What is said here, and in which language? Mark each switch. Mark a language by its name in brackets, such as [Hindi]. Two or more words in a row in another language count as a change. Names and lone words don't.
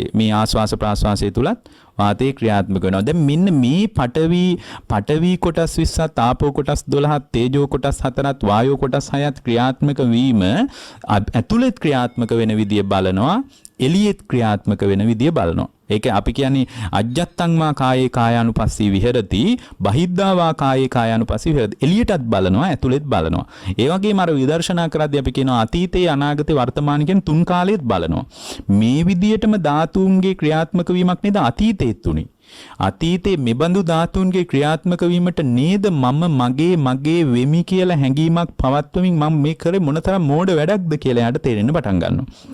[Sinhala] මේ ආස්වාස ප්‍රාස්වාසයේ තුලත් වාතේ ක්‍රියාත්මක වෙනවා. දැන් මෙන්න මේ පඨවි කොටස් 20ත් ආපෝ කොටස් 12ත් තේජෝ කොටස් 4ත් වායෝ කොටස් 6ත් ක්‍රියාත්මක වීම ඇතුළත ක්‍රියාත්මක වෙන විදිය බලනවා. එළියෙත් ක්‍රියාත්මක වෙන විදිය බලනවා. ඒක අපි කියන්නේ [Pali] අජ්ජත්තං වා කායේ කායානුපස්සී විහෙරති බහිද්ධා වා කායේ කායානුපස්සී විහෙරති. [Sinhala] එළියටත් බලනවා ඇතුළෙත් බලනවා. ඒ වගේම අර විදර්ශනා කරද්දී අපි කියනවා අතීතේ අනාගතේ වර්තමාන කියන තුන් කාලෙත් බලනවා. මේ විදියටම ධාතුන්ගේ ක්‍රියාත්මක වීමක් නේද අතීතේත් උනේ. අතීතේ මෙබඳු ධාතුන්ගේ ක්‍රියාත්මක වීමට නේද මම මගේ වෙමි කියලා හැඟීමක් පවත්වමින් මම මේ කරේ මොනතරම් මෝඩ වැඩක්ද කියලා යාට තේරෙන්න පටන් ගන්නවා.